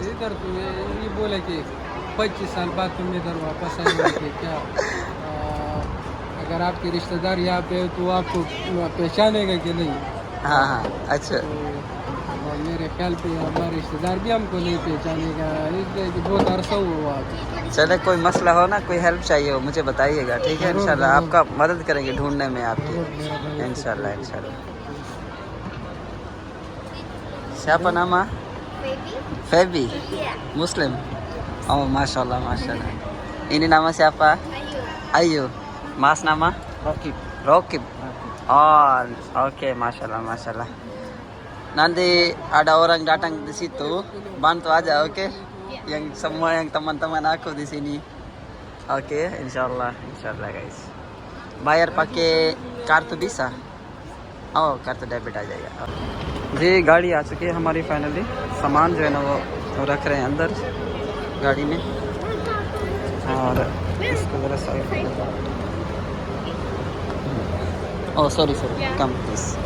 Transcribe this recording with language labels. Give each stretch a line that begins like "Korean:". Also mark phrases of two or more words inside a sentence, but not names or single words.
Hindi: इधर तो ये बोले कि 25 साल बाद तुम इधर वापस आएंगे कि क्या अगर आपके रिश्तेदार यहाँ पे हो तो आपको पहचानेगा कि नहीं। हाँ हाँ अच्छा तो मेरे ख्याल पे हमारे रिश्तेदार भी हमको नहीं पहचानेगा, इसलिए कि बहुत अरसा हुआ। चले कोई मसला हो ना, कोई हेल्प चाहिए हो मुझे बताइएगा, ठीक है? इंशाल्लाह आपका मदद करेंगे ढूंढने में आपकी, इंशाल्लाह इंशाल्लाह।
Indonesian: Siapa nama? Feby. Muslim. Oh, masya Allah, masya Allah. Ini nama siapa? Ayu. Mas nama? Rokib. Oh, oke, masya Allah, masya Allah. Nanti ada orang datang di situ, bantu aja, oke? Yang semua yang teman-teman aku di sini. Oke, insyaallah guys. Bayar pakai kartu bisa? Oh, kartu debit
Hindi: आ जाएगा। जी गाड़ी आ चुकी है हमारी फाइनली। सामान जो है ना वो रख रहे हैं अंदर गाड़ी में, और इसको ज़रा साइड।
English: Oh sorry come please.